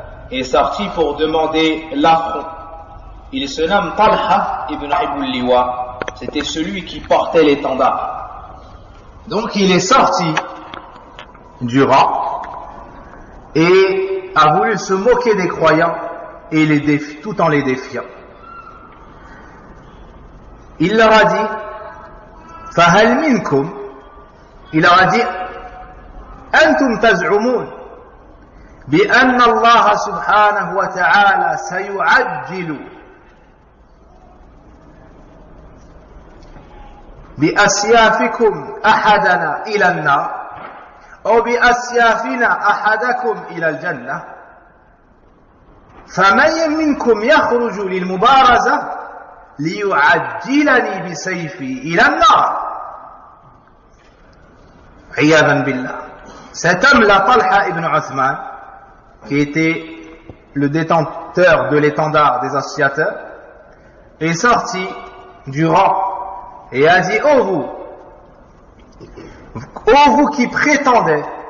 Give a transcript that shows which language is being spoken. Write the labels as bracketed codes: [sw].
[fr] Est sorti pour demander l'affront. Il se nomme Talha ibn Ibn Liwa. C'était celui qui portait l'étendard. Donc il est sorti du rang et a voulu se moquer des croyants et tout en les défiant. Il leur a dit, [ar] فَهَلْ مِنْكُمْ, il leur a dit, أَنْتُمْ تَزْعُمُونَ بأن الله سبحانه وتعالى سيعجل بأسيافكم أحدنا إلى النار أو بأسيافنا أحدكم إلى الجنة فمن منكم يخرج للمبارزة ليعجلني بسيفي إلى النار عياذا بالله. [fr] Cet homme-là, Talha ibn Uthman, qui était le détenteur de l'étendard des associateurs, est sorti du rang et a dit, ô vous qui prétendez